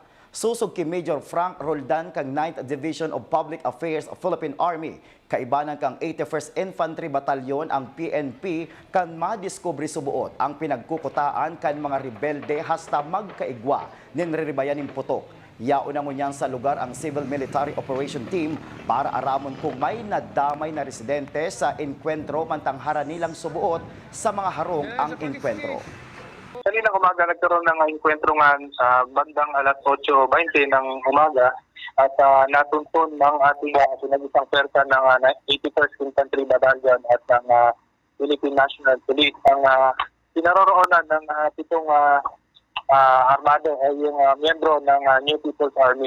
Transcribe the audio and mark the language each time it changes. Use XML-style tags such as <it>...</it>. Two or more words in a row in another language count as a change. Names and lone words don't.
<bik>Susog ki Major Frank Roldan kang 9th Division of Public Affairs of Philippine Army, kaibanan kang 81st Infantry Battalion ang PNP kan madiskubre subuot ang pinagkukutaan kan mga rebelde hasta magkaigwa nin riribayan ng putok. Yauna mo niyan sa lugar ang Civil Military Operation Team para aramon kung may nadamay na residente sa enkwentro mantang hara nilang subuot sa mga harong ang enkwentro.</bik> <tl>Kanina umaga nagkaroon ng enkwentrongan sa bandang alas 8:20 ng umaga at natuntun ng ating sinagisang persa ng 81st Infantry Battalion at ng Philippine National Police. Ang pinaroroonan ng 7 armado ay yung miyembro ng New People's Army.</tl>